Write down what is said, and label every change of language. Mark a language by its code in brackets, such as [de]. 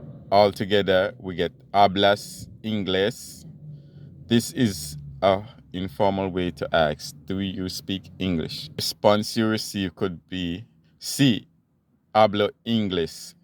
[en] Altogether, we get [es] hablas inglés. [en] This is a informal way to ask, do you speak English? Response you receive could be, [es] sí, hablo inglés.